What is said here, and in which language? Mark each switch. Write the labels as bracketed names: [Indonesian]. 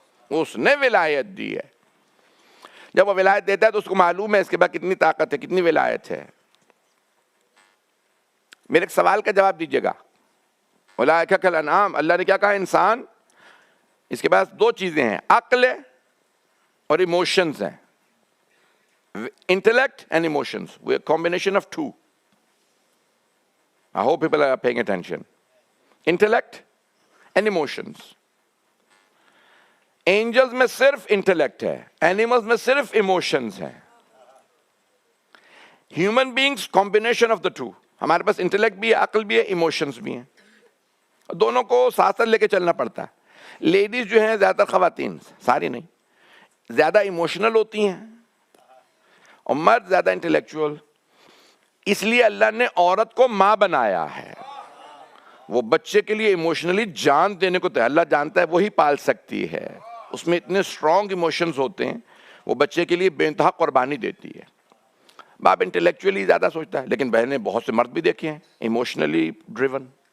[Urdu] اس نے ولایت دی ہے۔ جب وہ ولایت دیتا ہے تو اس کو معلوم ہے اس کے بعد کتنی طاقت ہے، کتنی ولایت ہے۔ میرے ایک سوال کا جواب دیجیے گا، [Arabic] اولئک کالانعام، [Urdu] اللہ نے کیا کہا؟ انسان، اس کے پاس دو چیزیں ہیں، عقل اور ایموشنز ہیں، [English] intellect and emotions, we are a combination of two. I hope people are paying attention. Intellect and emotions. [Urdu] Angels میں صرف intellect ہے، animals میں صرف emotions ہیں۔ [English] Human beings combination of the two. [Urdu] ہمارے پاس intellect بھی ہے، عقل بھی ہے، emotions بھی ہیں، دونوں کو ساتھ ساتھ لے کے چلنا پڑتا ہے۔ لیڈیز جو ہیں، زیادہ تر خواتین، ساری نہیں، زیادہ ایموشنل ہوتی ہیں، اور مرد زیادہ انٹلیکچوئل۔ اس لیے اللہ نے عورت کو ماں بنایا ہے، وہ بچے کے لیے ایموشنلی جان دینے کو تیار، اللہ جانتا ہے وہی پال سکتی ہے، اس میں اتنے اسٹرانگ ایموشنز ہوتے ہیں، وہ بچے کے لیے بے انتہا قربانی دیتی ہے۔ باپ انٹلیکچولی زیادہ سوچتا ہے، لیکن بہنیں بہت سے مرد بھی دیکھے ہیں ایموشنلی ڈریون،